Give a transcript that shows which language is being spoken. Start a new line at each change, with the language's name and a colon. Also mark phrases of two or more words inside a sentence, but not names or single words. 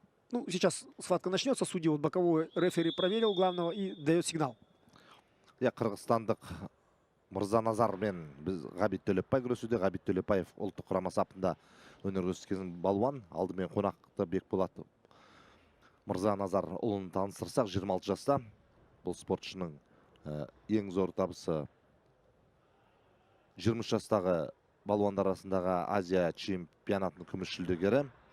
Russian: ну, сейчас схватка начнется, судья вот боковой рефери проверил главного и дает сигнал.
Kazakh: Я қырғызстандық Мырзаназар мен біз Ғабит Төлепбай күресуде. Ғабит Төлепбаев ұлттық құрама сапында өнер көрсеткен балуан. Алдымен қонақты Бекболат Мырзаназар ұлын таныстырсақ, 26 жаста. Бұл спортшының ең зор табысы 20 жастағы балуандар арасындағы Азия чемпионатының күміс жүлдегері.